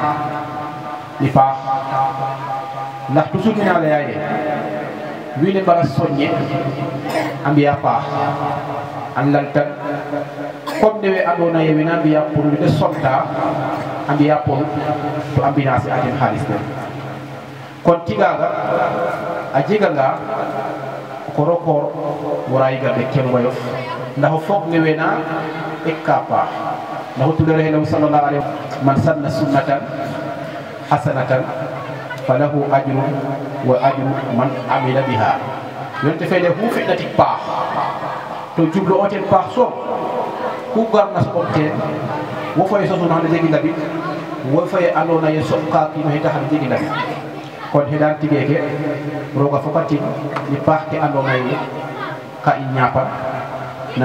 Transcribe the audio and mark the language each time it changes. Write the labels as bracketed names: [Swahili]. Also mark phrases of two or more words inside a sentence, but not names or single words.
[Serer] i paax ndax toujours ina laya ye wiin we mbara soññe a mbiya paax a laltan comme newe andona ye wena mbiya pour wide sonta a mbiya pour to a mbinase a den xaalis den kon tigaga a jeganga o koro koor wara yigambe ken wayof ndax o foog ne wena ekka paax ndax o tulere helaw [Arabic] صلى الله عليه من سن سنة حسنة فله أجر وأجر من عمل بها [Serer] yonte fene hu feɗna tig paax to jublo o ten paax soom ku garna soɓom teen wo faye sosuna xane jegi labit wo faye andona ye soɓka kiino xeta xane jegi labit kon xeɗan tigeke roga fokatin i paax ke andona ye ka i ñapan na